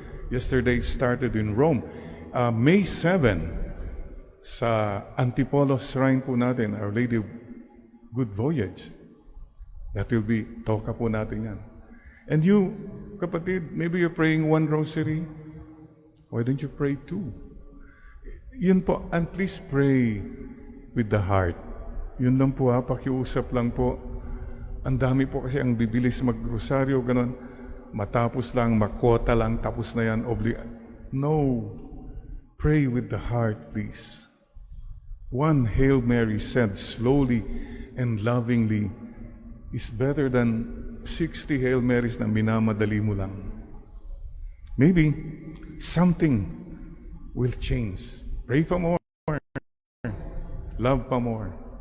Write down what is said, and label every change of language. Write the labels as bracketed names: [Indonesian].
[English] Yesterday it started in Rome. May 7, [Filipino] sa Antipolo Shrine po natin, [English] Our Lady of Good Voyage. That will be, [Filipino] toka po natin yan. [English] And you, kapatid, maybe you're praying 1 rosary. Why don't you pray 2? [Filipino] Yun po, [English] and please pray with the heart. [Filipino] Yun lang po pakiusap lang po. Ang dami po kasi ang bibilis mag-rosaryo, ganun. Matapos lang, makota lang, tapos na yan, No. [English] Pray with the heart, please. 1 Hail Mary said slowly and lovingly is better than 60 Hail Marys [Filipino] na minamadali mo lang. [English] Maybe something will change. Pray for more. Love for more.